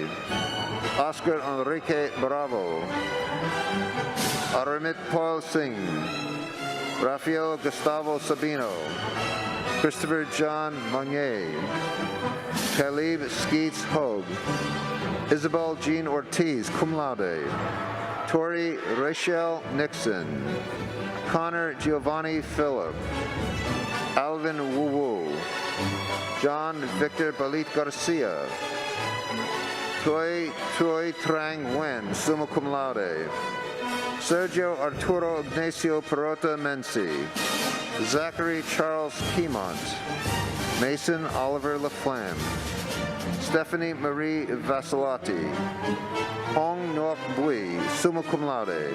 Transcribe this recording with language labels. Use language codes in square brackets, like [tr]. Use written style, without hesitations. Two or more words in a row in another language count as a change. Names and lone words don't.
[en] Oscar Enrique Bravo. Aramit Paul Singh. Rafael Gustavo Sabino. Christopher John Monier. Caleb Skeets Hogue. Isabel Jean Ortiz, [la] cum laude. [en] Tori Rachel Nixon. Connor Giovanni Phillip. Alvin Wu Wu. John Victor Balit Garcia. Toy Trang Nguyen, [la] summa cum laude. [en] Sergio Arturo Ignacio Perota Mensi. Zachary Charles Piemont. Mason Oliver LaFlamme. Stephanie Marie Vasilati. Hong Ngoc Bui, [la] summa cum laude.